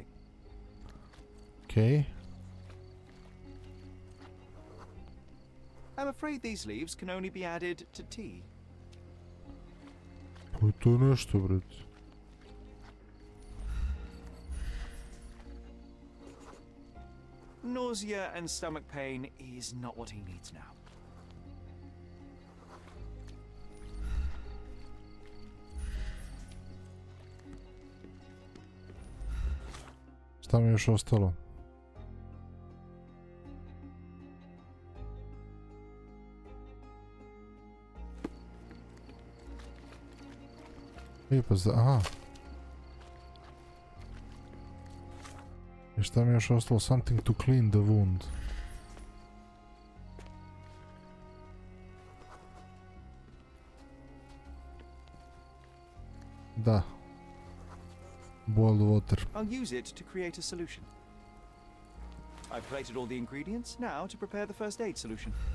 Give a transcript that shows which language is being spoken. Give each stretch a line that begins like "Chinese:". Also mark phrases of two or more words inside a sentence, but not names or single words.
English: Okay. I'm afraid these leaves can only be added to tea.
Bosnian: Pa to je nešto, brate.
English: Nausea and stomach pain is not what he needs now.
Bosnian: Šta mi je još ostalo? I pa aha. I šta mi je još ostalo?
English: Something to clean the wound.
Bosnian: Da.
English: Boiled water. I'll use it to create a solution. I've plated all the ingredients, now to prepare the first aid solution.